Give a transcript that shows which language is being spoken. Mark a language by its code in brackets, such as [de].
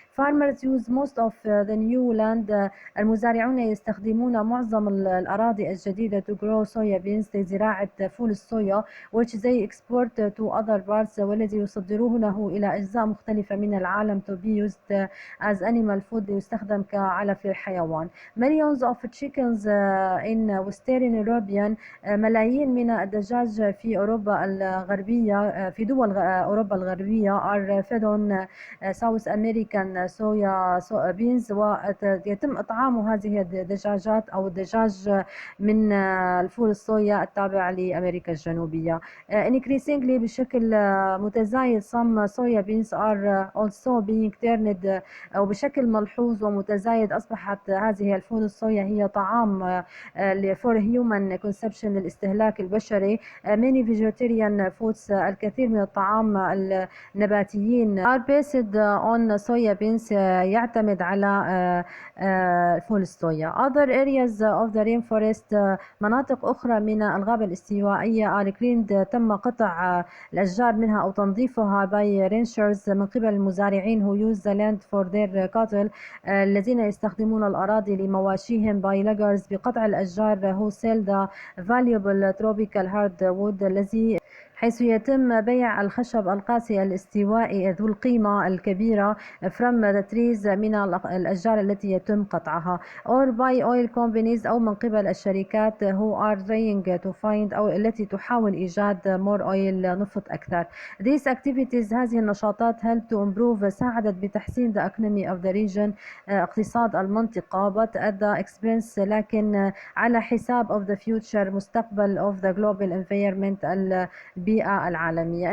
[en] Farmers use most of the new land. [ar] المزارعون يستخدمون معظم الأراضي الجديدة [en] to grow soya beans, [ar] لزراعة فول الصويا, [en] which they export to other parts, [ar] والذي يصدرونه إلى أجزاء مختلفة من العالم [en] to be used as animal food, [ar] ليستخدم كعلف للحيوان. [en] Millions of chickens in Western European, [ar] ملايين من الدجاج في أوروبا الغربية, في دول أوروبا الغربية, [en] are fed on South American soya beans, [ar] ويتم إطعام هذه الدجاجات أو الدجاج من الفول الصويا التابع لأمريكا الجنوبية. [en] Increasingly [ar] بشكل متزايد [en] some soya beans are also being turned، [ar] أو بشكل ملحوظ ومتزايد أصبحت هذه الفول الصويا هي طعام [en] for human consumption [ar] للاستهلاك البشري. [en] many vegetarian foods، [ar] الكثير من الطعام النباتيين [en] are based on soya beans، [ar] يعتمد على فول الصويا. [en] other areas of the rainforest، [ar] مناطق أخرى من الغابة الاستوائية [en] are cleaned، [ar] تم قطع الأشجار منها أو تنظيفها [en] by ranchers، [ar] من قبل المزارعين [en] who use the land for their cattle، [ar] الذين يستخدمون الأراضي لمواشيهم [en] by loggers، [ar] بقطع الأشجار [en] who sell the valuable tropical hardwood، [ar] الذي حيث يتم بيع الخشب القاسي الاستوائي ذو القيمة الكبيرة [en] from the trees، [ar] من الأشجار التي يتم قطعها. [en] or by oil companies، [ar] أو من قبل الشركات [en] who are trying to find، [ar] أو التي تحاول إيجاد [en] more oil، [ar] نفط أكثر. [en] These activities، [ar] هذه النشاطات [en] help to improve، [ar] ساعدت بتحسين [en] the economy of the region، [ar] اقتصاد المنطقة، [en] but at the expense، [ar] لكن على حساب [en] of the future، [ar] مستقبل [en] of the global environment، [ar] البيئة العالمية.